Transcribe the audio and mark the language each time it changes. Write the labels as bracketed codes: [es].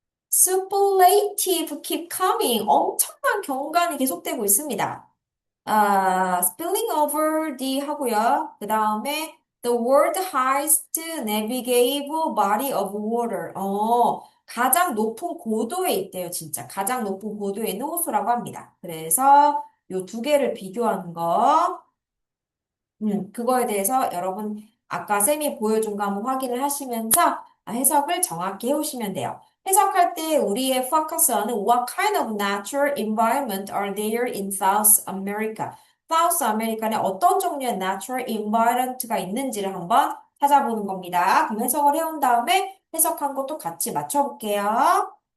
[en] superlative keep coming. [ko] 엄청난 경관이 계속되고 있습니다. [en] spilling over the [ko] 하고요. 그 다음에 [en] the world highest navigable body of water. [ko] 가장 높은 고도에 있대요, 진짜. 가장 높은 고도에 있는 호수라고 합니다. 그래서 요 두 개를 비교하는 거. 그거에 대해서 여러분 아까 쌤이 보여준 거 한번 확인을 하시면서 해석을 정확히 해오시면 돼요. 해석할 때 우리의 포커스는 [en] What kind of natural environment are there in South America? [ko] South America는 어떤 종류의 natural environment가 있는지를 한번 찾아보는 겁니다. 그럼 해석을 해온 다음에 해석한 것도 같이 맞춰볼게요.